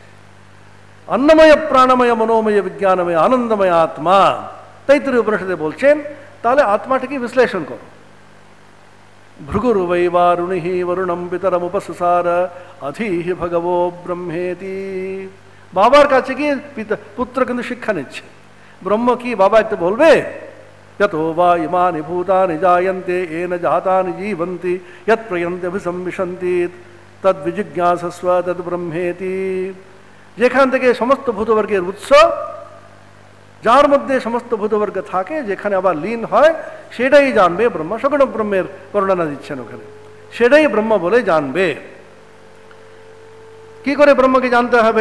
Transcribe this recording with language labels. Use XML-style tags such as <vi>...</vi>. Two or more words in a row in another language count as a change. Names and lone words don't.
<bn>অন্নময় প্রাণময় মনোময় বিজ্ঞানময় আনন্দময় আত্মা, তৈত্তরীয় উপনিষদে বলছেন। তাহলে আত্মাটাকে বিশ্লেষণ করো।</bn> <sa>ভৃগুর্বৈ বারুণিহি বরুণম পিতরম উপসসার অধীহি ভগবো ব্রহ্মেতি।</sa> <bn>বাবার কাছে গিয়ে পুত্র কিন্তু শিক্ষা নিচ্ছে। ব্রহ্ম কি বাবা একটু বলবে?</bn> <sa>यतो वा इमानि भूतानि जायन्ते येन जातानि जीवन्ति यत् प्रयन्ति अभिसंविशन्ति तद्विजिज्ञासस्व तद् ब्रह्मेति।</sa> <bn>যেখান থেকে সমস্ত ভূতবর্গের উৎস, যার মধ্যে সমস্ত ভূতবর্গ থাকে, যেখানে আবার লীন হয়, সেটাই জানবে ব্রহ্ম। সগুণ ব্রহ্মের বর্ণনা দিচ্ছেন ওখানে, সেটাই ব্রহ্ম বলে জানবে। কি করে ব্রহ্মকে জানতে হবে?</bn>